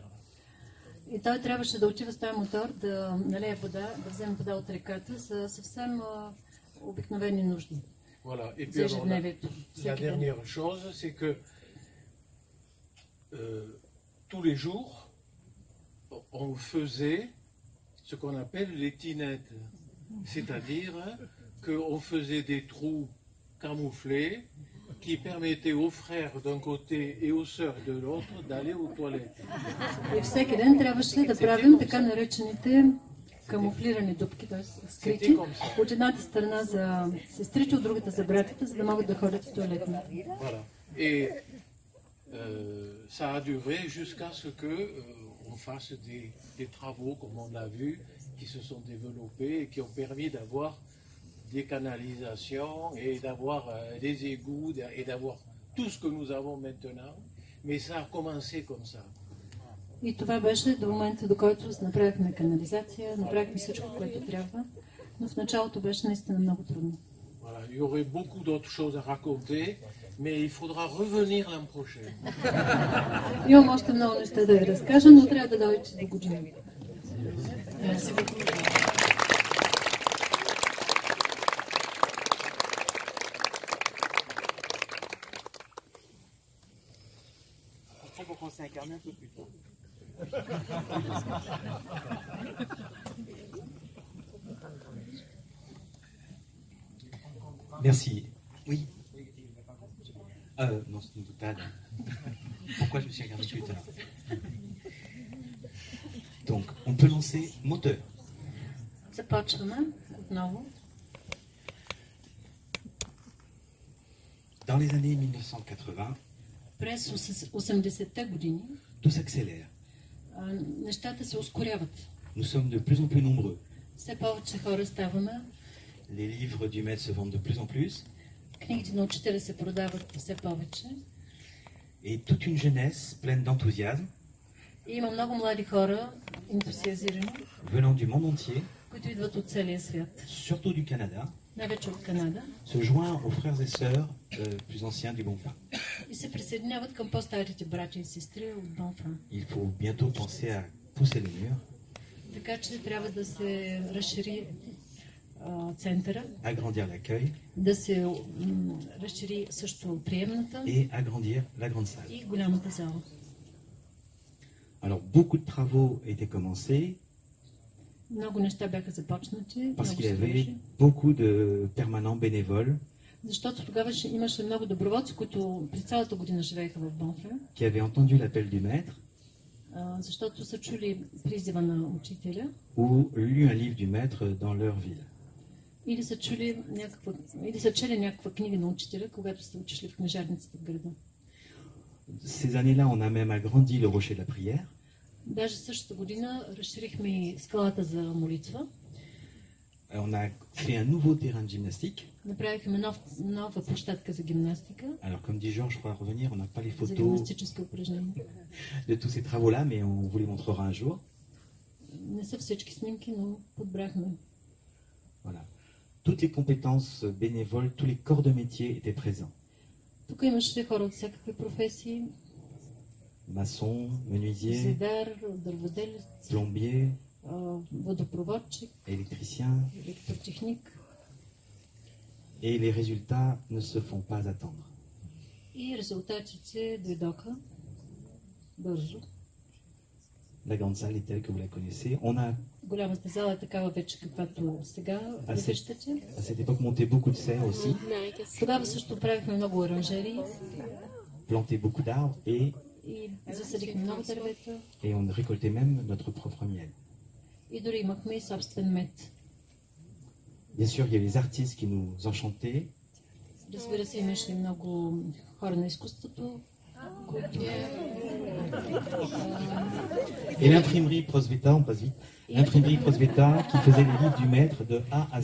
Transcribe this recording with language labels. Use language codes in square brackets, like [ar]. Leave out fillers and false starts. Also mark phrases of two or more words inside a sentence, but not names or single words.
[bg] И той трябваше да отива с този мотор, да налее вода, да вземе вода от реката за съвсем обикновени нужди. [fr] Voilà. Et puis alors, la [bg] Всеки ден. [fr] dernière chose, c'est que tous les jours, on faisait ce qu'on appelle les tinettes. C'est-à-dire qu'on faisait des trous camouflés qui permettaient aux frères d'un côté et aux sœurs de l'autre d'aller aux toilettes. [bg] И всеки ден трябваше да правим така наречените камуфлирани дупки, т.е. скрити. От едната страна за сестрите, от другата за братите, за да могат да ходят в туалетна. [fr] Voilà. Et ça a duré jusqu'à ce que on fasse des travaux, comme on l'a vu, qui se sont développés et qui ont permis d'avoir des canalisations et d'avoir des égouts et d'avoir tout ce que nous avons maintenant. Mais ça a commencé comme ça. [bg] И това беше до момента, до който направихме канализация, направихме всичко, което трябва. Но в началото беше наистина много трудно. [fr] Voilà. Il y aurait beaucoup d'autres choses à raconter, mais il faudra revenir l'an prochain. [bg] Имам още много неща да ви разкажа, но трябва да дойдете до година. [fr] Après, pour qu'on s'incarne un peu plus tard. Merci. Oui. Non, c'est une boutade. Pourquoi je me suis regardé plus tard? Donc, on peut lancer moteur. [bg] Започваме отново. [fr] Dans les années 1980, [bg] През 80-те години [fr] tout s'accélère. [bg] Нещата се ускоряват. [fr] Nous sommes de plus en plus nombreux. [bg] Все повече хора ставаме. [fr] Les livres du maître se vendent de plus en plus. [bg] Книгите на учителя се продават все повече. [fr] Et toute une jeunesse pleine d'enthousiasme, [bg] И има много млади хора, ентусиазирани, [fr] venant du monde entier, [bg] които идват от целия свят. [fr] surtout du Canada, [bg] Най-вече от Канада. [fr] se joint aux frères et sœurs plus anciens du Bon Pain. [bg] И се присъединяват към по-старите братя и сестри от Бонфан. [fr] Il faut bientôt penser à pousser le mur, [bg] Така че трябва да се разшири центъра, [fr] agrandir l'accueil [bg] да се разшири също приемната [fr] et agrandir la grande salle. [bg] и голямата зала. [fr] Alors beaucoup de travaux étaient commencés [bg] Много неща бяха започнати, [fr] parce [bg] много [fr] qu'il y avait [bg] строежи, [fr] beaucoup de permanents bénévoles [bg] защото тогава имаше много доброволци, които през цялата година живееха в Бонфан, [fr] qui avaient entendu l'appel du maître [bg] защото са чули призива на учителя [fr] ou lu un livre du maître dans leur ville. [bg] или са чели някаква книга на учителя, когато са учили в книжарницата в града. [fr] Ces années-là, on a même agrandi le rocher de la prière. [bg] Даже същата година разширихме и скалата за молитва. [fr] On a fait un nouveau terrain de gymnastique. [bg] Направихме нова площадка за гимнастика, [fr] Alors, comme dit Georges, je crois revenir, on n'a pas les [bg] за [fr] photos [bg] гимнастически упражнения. [fr] de tous ces travaux-là, mais on vous les montrera un jour. [bg] Не са всички снимки, но подбрахме. [fr] Voilà. Toutes les compétences bénévoles, tous les corps de métier étaient présents. [bg] Тук имаше хора от всякакви професии. [fr] Maçon, menuisier, [bg] Зидар, дърводелец, [fr] plombier, [bg] водопроводчик, [fr] électricien. [bg] електротехник. [fr] Et les résultats ne se font pas attendre. [bg] И резултатите дойдоха бързо. [fr] La grande salle est telle que vous la connaissez. On a, [bg] Голямата зала е такава вече, каквато сега я виждате. [fr] à cette époque, monté beaucoup de serres aussi, [bg] Тогава също правихме много оранжерии [fr] planté beaucoup d'arbres [bg] и засадихме много дървета [fr] et on récoltait même notre propre miel. [bg] и дори имахме и собствен мед. [fr] Bien sûr, il y a les artistes qui nous enchantaient. [bg] Разбира се, имаше много хора на изкуството, които... [fr] Et l'imprimerie Prosveta, on passe vite, l'imprimerie Prosveta qui faisait les livres du maître de A à Z.